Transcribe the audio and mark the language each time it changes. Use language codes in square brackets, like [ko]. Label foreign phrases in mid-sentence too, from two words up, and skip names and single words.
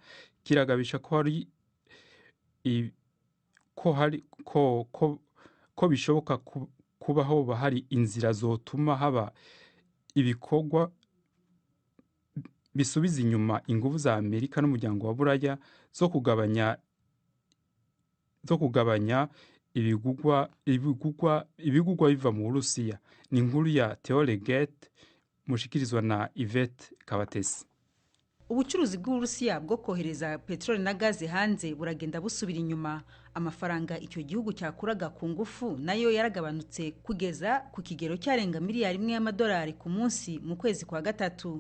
[rn] kiragabisha ko hari ko bishoboka kubaho bahari inzira zotuma haba ibikorwa bisubiza inyuma ingufu za Amerika n'umuryango wa Buraya zo kugabanya ibigugwa biva mu Burusiya. Ni inkuru ya Theolegate mushikirizwa na Yvette Kabatesi. [rw] Ubucuruzi bw'Uburusiya bwo kohereza petroli na gaze hanze buragenda busubira inyuma. Amafaranga icyo gihugu cyakuraga ku ngufu nayo yaragabanutse kugeza ku kigero cyarenga miliyari imwe y'amadolari ku munsi mu kwezi kwa gatatu.